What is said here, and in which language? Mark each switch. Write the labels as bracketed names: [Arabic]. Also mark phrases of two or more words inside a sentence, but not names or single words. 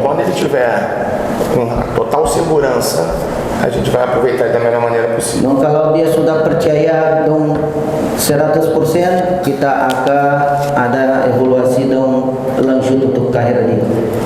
[Portuguese] Quando ele tiver com total segurança, a gente vai aproveitar da melhor maneira possível. [Indonesian] Dan kalau dia sudah percaya dong 100%, kita akan ada evaluasi dong lanjut untuk karir dia.